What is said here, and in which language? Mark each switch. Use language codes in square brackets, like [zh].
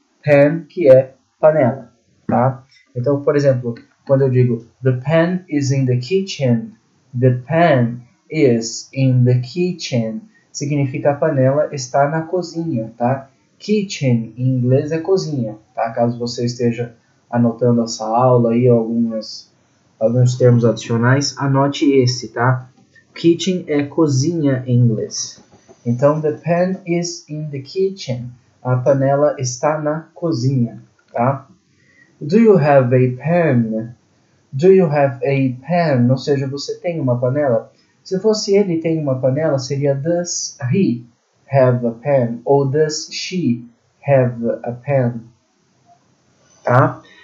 [pt] Pan, que é panela, tá? Então, por exemplo, quando eu digo [en] the pan is in the kitchen, [pt] the pan is in the kitchen, significa a panela está na cozinha, tá? Kitchen em inglês é cozinha, tá? Caso você esteja anotando essa aula aí, alguns termos adicionais, anote esse, tá? Kitchen é cozinha em inglês. [en] Então, the pan is in the kitchen. [pt] A panela está na cozinha, tá? [en] Do you have a pan? Do you have a pan? [pt] Ou seja, você tem uma panela? Se fosse ele tem uma panela, seria [en] does he have a pan? Ou does she have a pan? Tá?